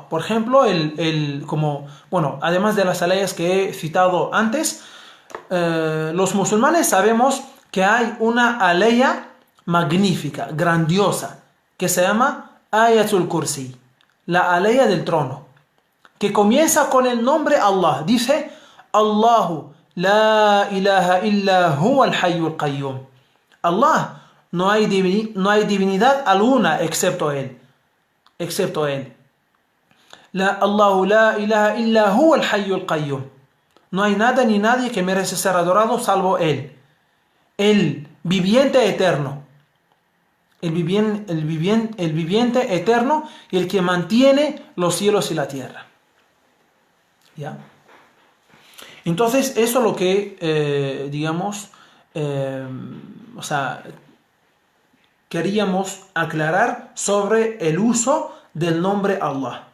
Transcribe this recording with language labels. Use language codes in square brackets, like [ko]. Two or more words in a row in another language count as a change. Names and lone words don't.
[es] Por ejemplo, además de las aleyas que he citado antes, los musulmanes sabemos que hay una aleya magnífica, grandiosa, que se llama Ayatul Kursi, la aleya del trono, que comienza con el nombre Allah. Dice, [ar] اللهُ لا إلهَ إلا هو الحيُّ القيوم. [es] Allah, no hay divinidad alguna excepto Él. [ar] اللهُ لا إلهَ إلا هو الحيُّ القيوم. [es] No hay nada ni nadie que merece ser adorado salvo Él. El viviente eterno. El viviente eterno y el que mantiene los cielos y la tierra. ¿Ya? Entonces, eso es lo que, queríamos aclarar sobre el uso del nombre Allah.